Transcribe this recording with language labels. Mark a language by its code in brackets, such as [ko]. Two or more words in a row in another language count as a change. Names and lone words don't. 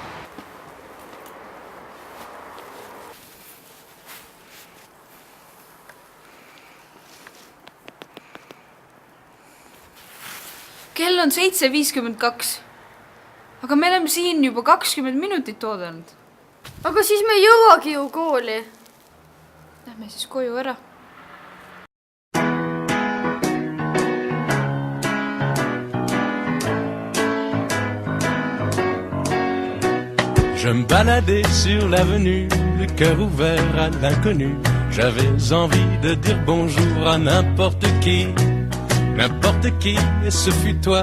[et] kell on 7:52. aga me oleme siin juba 20 minutit oodanud. Aga siis me ei jõuagi ju kooli. Lähme siis koju ära. [fr] Je me baladais sur l'avenue, le cœur ouvert à l'inconnu. J'avais envie de dire bonjour à n'importe qui, et ce fut toi.